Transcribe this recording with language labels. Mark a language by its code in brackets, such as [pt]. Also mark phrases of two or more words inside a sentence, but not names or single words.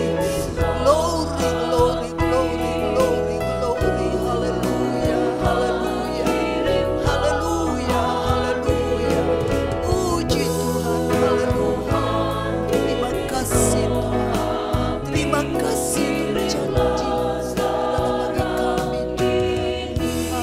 [en] Glory, glory, glory, glory, glory. [id] Haleluya, haleluya. Haleluya, haleluya. Puji Tuhan, haleluya. Terima kasih Tuhan. Terima kasih janji-Mu dalam bagi kami Tuhan.